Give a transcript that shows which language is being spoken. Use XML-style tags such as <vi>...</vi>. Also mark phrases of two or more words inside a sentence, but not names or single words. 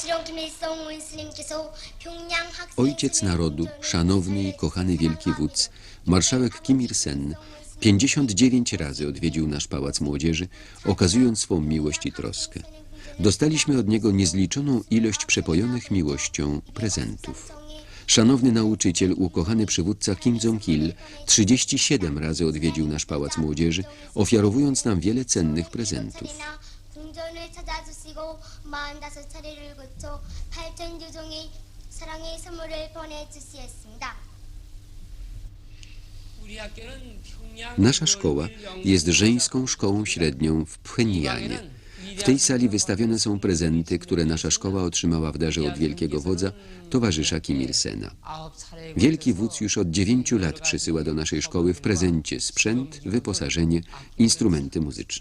<ko>Kim Il-sung 스님께서 평양 학생</ko> <pl>Ojciec narodu, szanowny i kochany wielki wódz, marszałek Kim Il-sen, 59 razy odwiedził nasz Pałac Młodzieży, okazując swą miłość i troskę. Dostaliśmy od niego niezliczoną ilość przepojonych miłością prezentów. Szanowny nauczyciel, ukochany przywódca Kim Jong-il 37 razy odwiedził nasz Pałac Młodzieży, ofiarowując nam wiele cennych prezentów.</pl> <ko>궁전을 찾아주시고 45차례를 거쳐 8,000여 종의 사랑의 선물을 보내주시었습니다.</ko> <pl>Nasza szkoła jest żeńską szkołą średnią w Pchenianie. W tej sali wystawione są prezenty, które nasza szkoła otrzymała w darze od wielkiego wodza, towarzysza Kim Il-sena. Wielki wódz już od 9 lat przysyła do naszej szkoły w prezencie sprzęt, wyposażenie, instrumenty muzyczne.</pl>